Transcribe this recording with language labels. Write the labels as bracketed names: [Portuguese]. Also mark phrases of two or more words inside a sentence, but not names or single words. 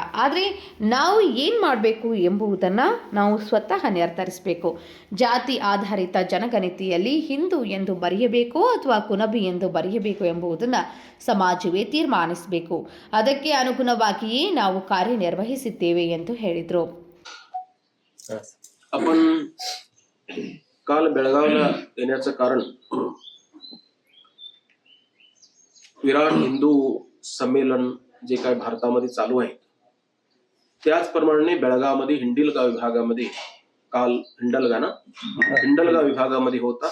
[Kannada] ಆದರೆ ನಾವು ಏನು ಮಾಡಬೇಕು ಎಂಬುದನ್ನು ನಾವು ಸ್ವತಃ ನಿರ್ಧರಿಸಬೇಕು. ಜಾತಿ ಆಧಾರಿತ ಜನಗಣತಿಯಲ್ಲಿ ಹಿಂದೂ ಎಂದು ಬರೆಯಬೇಕೋ ಅಥವಾ ಕುನಬಿ ಎಂದು ಬರೆಯಬೇಕು ಎಂಬುದನ್ನು ಸಮಾಜವೇ ತೀರ್ಮಾನಿಸಬೇಕು. ಅದಕ್ಕೆ ಅನುಗುಣವಾಗಿಯೇ ನಾವು ಕಾರ್ಯನಿರ್ವಹಿಸಿದ್ದೇವೆ ಎಂದು ಹೇಳಿದರು. [Marathi] काल बेळगावला येण्याचं कारण विराट हिंदू संमेलन जे काय भारतामध्ये चालू आहे त्याचप्रमाणे बेळगावमध्ये हिंडलगा विभागामध्ये काल हिंडलगा विभागामध्ये होता.